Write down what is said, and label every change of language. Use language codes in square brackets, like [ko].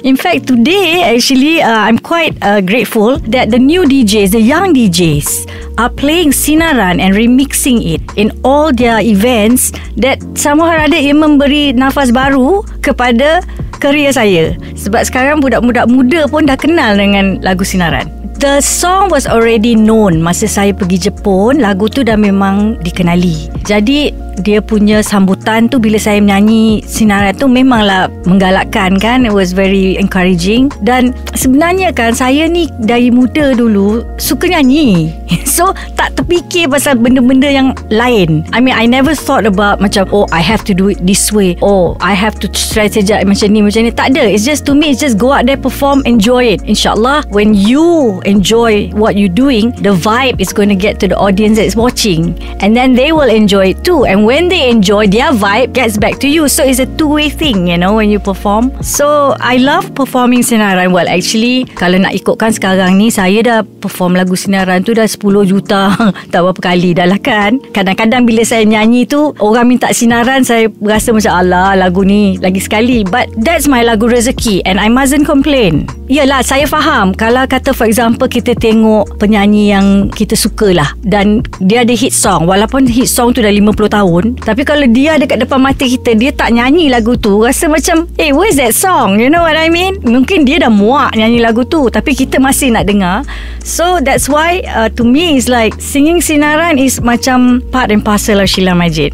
[en] In fact today actually I'm quite grateful that the new DJs, the young DJs are playing Sinaran and remixing it in all their events. That somehow [ms] ada ia memberi nafas baru kepada kerjaya saya. Sebab sekarang budak-budak muda pun dah kenal dengan lagu Sinaran. [en] The song was already known. [ms] Masa saya pergi Jepun, lagu tu dah memang dikenali. Jadi dia punya sambutan tu bila saya menyanyi Sinaran tu memanglah menggalakkan kan. [en] It was very encouraging. [ms] Dan sebenarnya kan saya ni dari muda dulu suka nyanyi. So tak terfikir pasal benda-benda yang lain. [en] I mean I never thought about macam I have to do it this way, I have to strategize [ms] macam ni. Tak ada. [en] It's just, to me, it's just go out there, perform, enjoy it. InsyaAllah when you enjoy what you're doing, the vibe is going to get to the audience that's watching, and then they will enjoy it too. And when they enjoy, their vibe gets back to you. So it's a two-way thing, when you perform. So I love performing Sinaran. Well actually [ms] kalau nak ikutkan sekarang ni, saya dah perform lagu Sinaran tu dah 10 juta tak berapa kali dah lah kan. Kadang-kadang bila saya nyanyi tu, orang minta Sinaran, saya rasa macam alah lagu ni lagi sekali. [en] But that's my [ms] lagu rezeki [en] and I mustn't complain. [ms] Yelah, saya faham kalau kata for example kita tengok penyanyi yang kita suka lah dan dia ada hit song, walaupun hit song tu dah 50 tahun, tapi kalau dia dekat depan mata kita, dia tak nyanyi lagu tu, rasa macam [en] where's that song? You know what I mean? [ms] Mungkin dia dah muak nyanyi lagu tu, tapi kita masih nak dengar. [en] So that's why to me it's like singing Sinaran is [ms] macam [en] part and parcel of Sheila Majid.